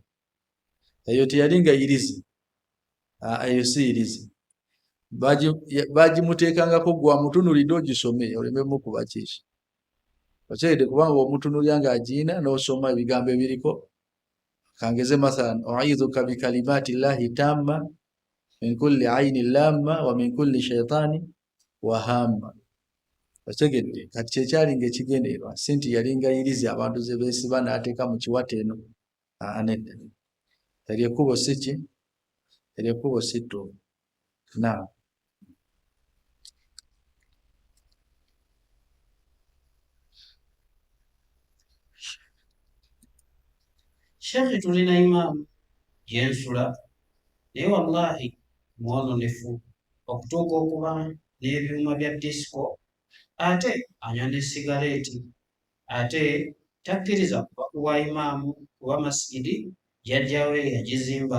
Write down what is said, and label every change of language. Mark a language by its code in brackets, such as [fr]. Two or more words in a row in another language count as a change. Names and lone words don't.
[lg] Eyo teyali nga irizi, eyo si irizi, bagimuteekangako gwa mutunulidde ogisome olememu kuba kiiso. Okyegedde kubanga omutunulya ng'agiina n'osoma ebigambo ebiriko. [ar] Kangeze مثلاً أعيذك بكلمات الله التامة من كل عين لامة ومن كل شيطان وهامة. [lg] Okyegedde kati kyekyali ng'ekigendererwa si nti yali nga irizi abantu ze beesiba n'ateeka mu kiwata eno. Nedda, eryo ekkubo si ki? Eryo ekkubo si ttuufu. Naam. Sheikh, tulina imaamu yensula naye wallahi mwononefu okutuuka okuba n'ebyuma bya disco, ate anywa ne sigareeti, ate takkiriza kuba kuwa imaamu kuba masigidi jjajjawe yagizimba.